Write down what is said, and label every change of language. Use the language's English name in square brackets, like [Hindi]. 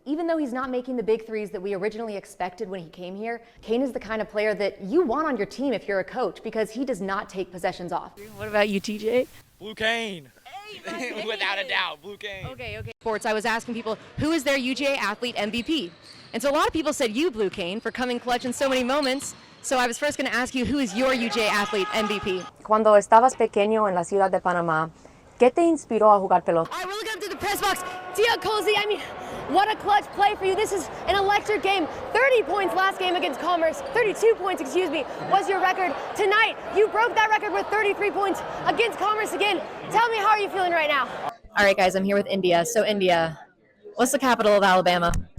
[English] Even though he's not making the big threes that we originally expected when he came here, Cain is the kind of player that you want on your team if you're a coach because he does not take possessions off. What about you, TJ? Blue Cain. Hey, without a doubt, Blue Cain. Okay. Sports, I was asking people, who is their UGA athlete MVP? And so a lot of people said you, Blue Cain, for coming clutch in so many moments. So I was first going to ask you, who is your UGA athlete MVP? [Spanish] Cuando estabas pequeño en la ciudad de Panamá, ¿qué te inspiró a jugar pelota? [English] All right, we're looking up to the press box. Tia Cozy, I mean, what a clutch play for you. This is an electric game. 30 points last game against Commerce. 32 points, was your record. Tonight, you broke that record with 33 points against Commerce again. Tell me, how are you feeling right now? All right, guys, I'm here with India. So, India, what's the capital of Alabama?